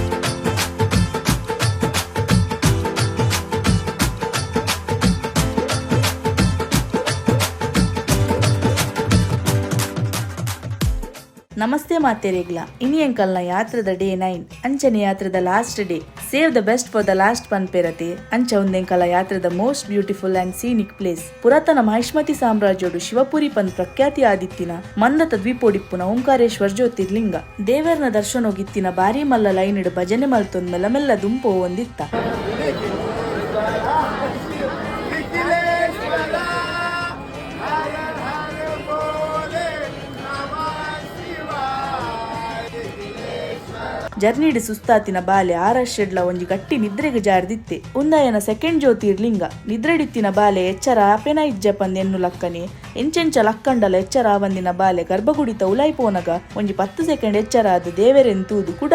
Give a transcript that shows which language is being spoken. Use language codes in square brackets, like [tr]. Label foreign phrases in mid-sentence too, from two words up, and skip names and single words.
[tcy] ನಮಸ್ತೆ ಮಾತೆರೆಗ್ಲ ಇನಿ ಎಂಕಲ್ನ ಯಾತ್ರೆದ ಡೇ 9 ಅಂಚನೆ ಯಾತ್ರೆದ [en] last day save the best for the last [tcy] ಪನ್ಪೆರತೆ ಅಂಚ ಒಂದೆಂಕಲ ಯಾತ್ರೆದ [en] most beautiful and scenic place [tcy] ಪುರಾತನ ಮಹಿಷ್ಮತಿ ಸಾಮ್ರಾಜ್ಯಡು ಶಿವಪುರಿ ಪಂದ್ ಪ್ರಖ್ಯಾತಿ ಆದಿತ್ತಿನ ಮಂದತ ದ್ವೀಪೋಡಿಪ್ಪುನ ಓಂಕಾರೇಶ್ವರ್ ಜ್ಯೋತಿರ್ಲಿಂಗ ದೇವರ್ನ ದರ್ಶನೋಗಿತ್ತಿನ ಬಾರಿ ಮಲ್ಲ ಲೈನಿಡು ಭಜನೆ ಮಲ್ತೊಂದ್ ಮೆಲ್ಲ ದುಂಪೋ ಒಂದಿತ್ತ. ಜರ್ನಿಡ್ ಸುಸ್ತಾತಿನ ಬಾಲೆ ಆರಶ್ರೆಡ್ಲ ಒಂಜಿ ಗಟ್ಟಿ ನಿದ್ರೆಗ್ ಜಾರ್ದಿತ್ತೆ ಉಂದಾಯನ ಸೆಕೆಂಡ್ ಜ್ಯೋತಿರ್ಲಿಂಗ ನಿದ್ರೆಡಿತ್ತಿನ ಬಾಲೆ ಎಚ್ಚರ ಆಪೆನ ಇಜ್ಜಪಂದ್ ಎನ್ನು ಲಕ್ಕನೆ ಎಂಚೆಂಚ ಲಕ್ಕಂಡಲ ಎಚ್ಚರ ಆವಂದಿನ ಬಾಲೆ ಗರ್ಭಗುಡಿತ ಉಲೈಪೋನಗ ಒಂಜಿ 10 ಸೆಕೆಂಡ್ ಎಚ್ಚರ ಆದ ದೇವೆರೆಂತೂದು ಕುಡ